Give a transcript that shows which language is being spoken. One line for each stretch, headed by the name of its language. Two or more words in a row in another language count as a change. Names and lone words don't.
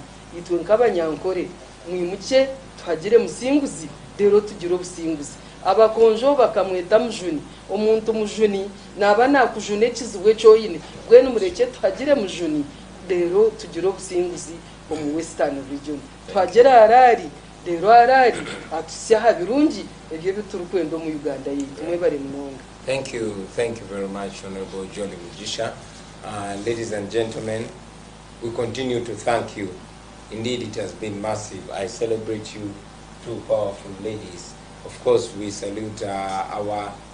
Nyankole: itwe nkabanyankore mwimuke tuhagire musinguzi dero tugire obusinguzi abakonjo bakamweta mujuni omuntu mujuni naba nakujune kizwe cyoyine bwene mureke tuhagire mujuni dero tugire obusinguzi omu
English: Western region
Nyankole: tuhagera arari dero arari atusyaha birungi ebyo biturukwendo mu Uganda yitu mwebare munonga.
English: Thank you very much, Honorable Hon.Mugisha. Ladies and gentlemen, we continue to thank you. Indeed, it has been massive. I celebrate you, two powerful ladies. Of course, we salute our